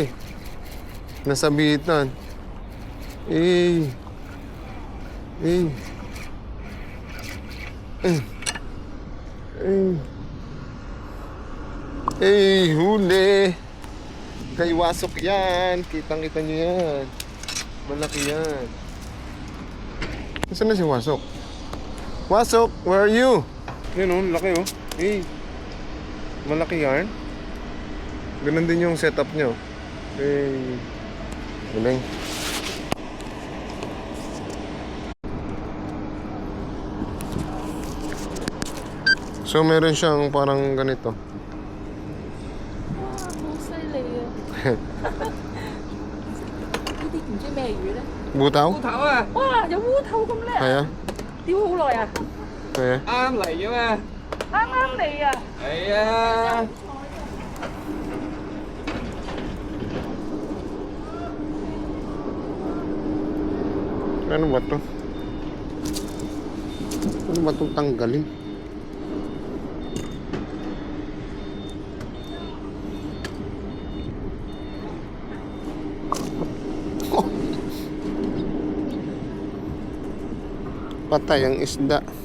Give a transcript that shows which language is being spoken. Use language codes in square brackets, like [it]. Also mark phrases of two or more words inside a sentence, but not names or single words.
[tl] Nasabitan. Huli. Kay Wasok yan. Kitang-kita nyo yan. Malaki yan. Nasaan na si Wasok? Wasok, [en] where are you? [tl] Yun laki malaki yan. Ganun din yung setup nyo. Galing. So meron siyang parang ganito. Butaw? [yue] 烏頭啊！哇，有烏頭咁叻！係啊，釣好耐啊！係啊。啱嚟啫嘛。啱嚟啊！係啊。 [tl] Ano ba to? Ano ba itong tanggalin? Patay ang isda.